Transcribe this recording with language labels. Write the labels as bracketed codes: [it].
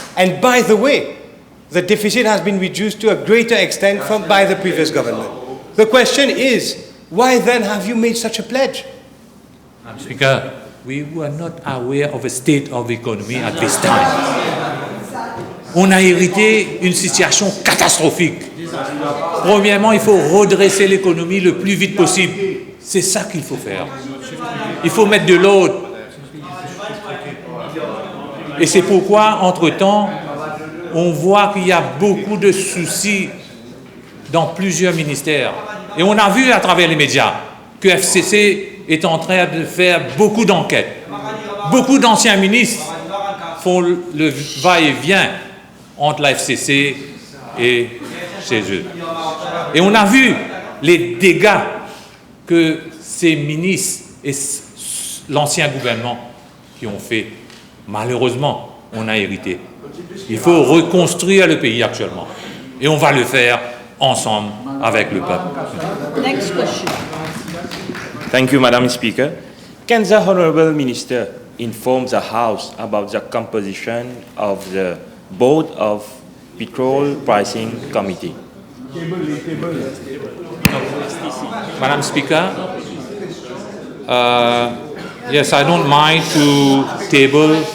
[en] And by the way, the deficit has been reduced to a greater extent by the previous government. The question is, why then have you made such a pledge? Madam Speaker, we were not aware of the state of the economy at this time. [fr] On a hérité une situation catastrophique. Premièrement, il faut redresser l'économie le plus vite possible. C'est ça qu'il faut faire. Il faut mettre de l'ordre. Et c'est pourquoi, entre-temps, on voit qu'il y a beaucoup de soucis dans plusieurs ministères. Et on a vu à travers les médias que FCC est en train de faire beaucoup d'enquêtes. Beaucoup d'anciens ministres font le va-et-vient entre la FCC et chez eux. Et on a vu les dégâts que ces ministres et l'ancien gouvernement qui ont fait. Malheureusement, on a hérité. Il faut reconstruire le pays actuellement. Et on va le faire ensemble avec le peuple. [en] Next question. Thank you, Madam Speaker. Can the Honourable Minister inform the House about the composition of the Board of Petrol Pricing Committee? Madam Speaker, yes, I don't mind to table